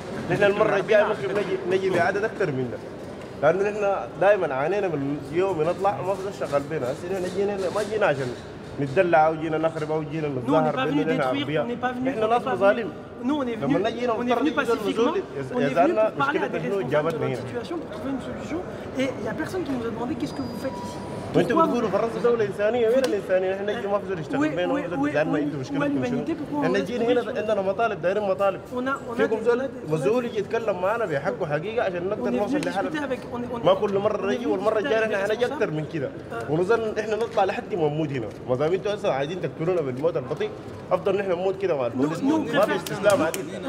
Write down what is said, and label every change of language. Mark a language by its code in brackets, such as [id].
[ar] نحن المرة الجاية ممكن نجي بعدد أكثر منا، لأنه نحن دائما عانينا من يوم نطلع ما في شغل بينا، هسه نحن جينا ما جينا عشان نتدلع أو جينا نخرب أو جينا نتظاهر بأننا أغبياء، نحن ناس مظالم. [fr] Nous, on est venu pacifiquement, on est venu pour parler à des responsables de notre situation, pour trouver une solution. Et il n'y a personne qui nous a demandé qu'est-ce que vous faites ici. [ar] وانتم بتقولوا فرنسا دولة إنسانية، وين الإنسانية؟ احنا نجي ما في زول يشتغل بيننا ولا تزعلنا انتم مشكلتكم شنو؟ احنا جينا هنا عندنا مطالب دايرين مطالب. فيكم زول مسؤول يجي يتكلم معنا بحقه حقيقة عشان نقدر نوصل لحالنا. ما كل مرة نجي والمرة الجاية احنا حنجي أكثر من كذا. ونظن احنا نطلع لحد ما نموت هنا، ما دام انتم هسه عايزين تقتلونا بالموت البطيء، أفضل نحن نموت كذا مع البوليس، ما في استسلام عديد.